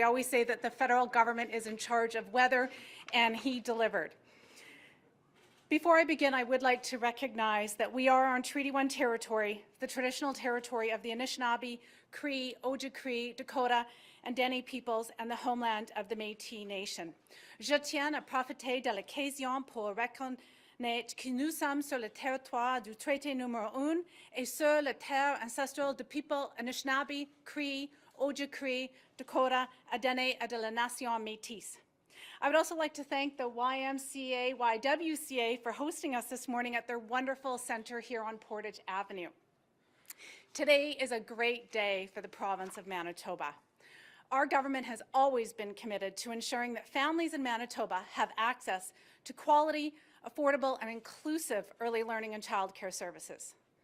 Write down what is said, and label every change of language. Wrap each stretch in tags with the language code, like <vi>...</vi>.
<en>We always say that the federal government is in charge of weather, and he delivered. Before I begin, I would like to recognize that we are on Treaty 1 territory, the traditional territory of the Anishinaabe, Cree, Ojibwe, Dakota, and Dene peoples, and the homeland of the Métis Nation.</en> <fr>Je tiens à profiter de l'occasion pour reconnaître que nous sommes sur le territoire du traité numéro 1 et sur la terre ancestrale du people Anishinaabe, Cree, Ojibwe, Dakota, et Dene et de la nation Métis.</fr> <en>I would also like to thank the YWCA for hosting us this morning at their wonderful center here on Portage Avenue. Today is a great day for the province of Manitoba. Our government has always been committed to ensuring that families in Manitoba have access to quality, affordable, and inclusive early learning and childcare services.</en>